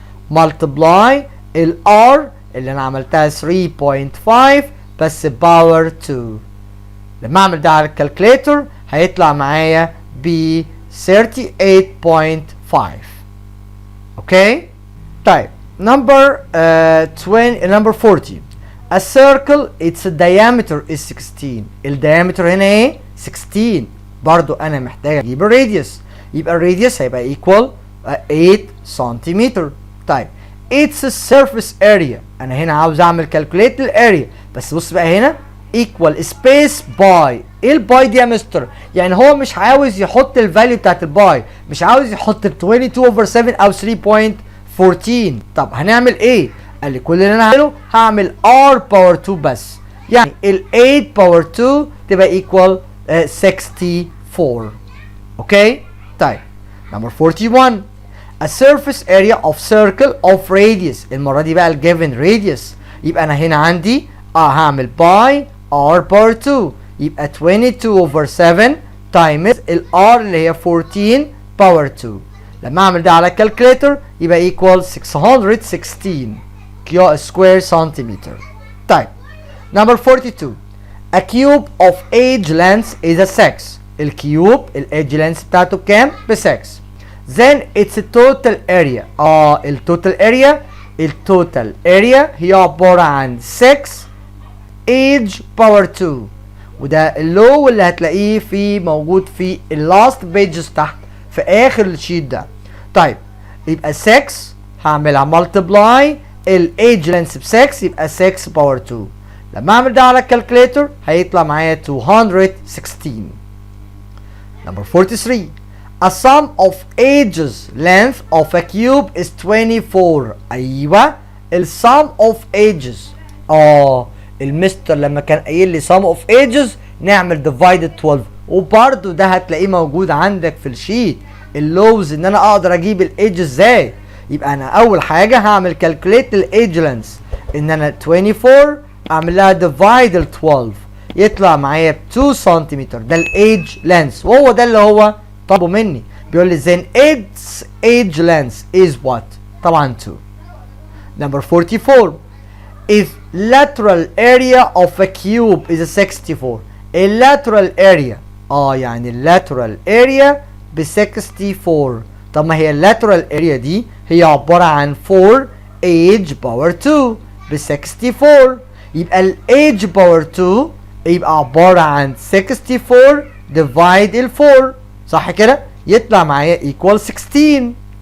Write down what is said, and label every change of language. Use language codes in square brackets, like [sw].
[en] multiply R [ar] اللي انا عملتها 3.5 بس باور 2. لما اعمل ده على الكالكوليتر هيطلع معايا ب 38.5. اوكي طيب [en] number 40. A circle its diameter is 16. [ar] الديامتر هنا ايه 16. برضو انا محتاج اجيب الراديوس، يبقى الراديوس هيبقى equal 8 سنتيمتر. طيب [en] its surface area، [ar] انا هنا عاوز اعمل calculate الاريا، بس بص بقى هنا [en] equal space by. [ar] ايه الباي دي يا مستر؟ يعني هو مش عاوز يحط الفاليو بتاعت الباي، مش عاوز يحط ال 22/7 او 3.14. طب هنعمل ايه؟ قال لي كل اللي انا هعمله هعمل r باور 2 بس، يعني ال 8 باور 2 تبقى [en] equal 64. [ar] اوكي طيب [en] number 41. A surface area of circle of radius. [ar] المرة دي بقى [en] given radius، [ar] يبقى انا هنا عندي هعمل by r باور 2 يبقى 22/7 times ال r اللي هي 14 باور 2. لما اعمل ده على الكالكوليتر يبقى [en] equal 616 [ar] سكوير سنتيمتر. طيب [en] number 42. A cube of edge length is a 6. [ar] الكيوب الedge length بتاعته بكام؟ ب 6. [en] then its total area [ar] التوتال اريا هي عبارة عن 6 edge باور 2، وده اللو اللي هتلاقيه في موجود في اللاست بيجز تحت في اخر الشيت ده. طيب يبقى 6 هعملها ملتبلاي الايدج لينث ب 6 يبقى 6 باور 2. لما اعمل ده على الكالكوليتر هيطلع معايا 216. [en] number 43. A sum of edges length of a cube is 24. [ar] ايوه [en] الsum of edges. [ar] المستر لما كان قايل لي [en] sum of edges [ar] نعمل divided 12، وبرده ده هتلاقيه موجود عندك في الشيت اللوز ان انا اقدر اجيب الايدج ازاي. يبقى انا اول حاجه هعمل calculate الايدج لينث ان انا 24 اعمل لها divide 12 يطلع معايا ب 2 سنتيمتر، ده الايدج لينث، وهو ده اللي هو طلبه مني. بيقول لي [en] then its age length is what؟ [ar] طبعا 2. [en] number 44. if lateral area of a cube is 64. lateral area [ar] يعني [en] lateral area ب 64. [ar] طب ما هي [en] lateral area [ar] دي هي عبارة عن 4 age باور 2 ب 64، يبقى ال age باور 2 يبقى عبارة عن 64 divide ال 4 صح كده؟ يطلع معايا equal 16.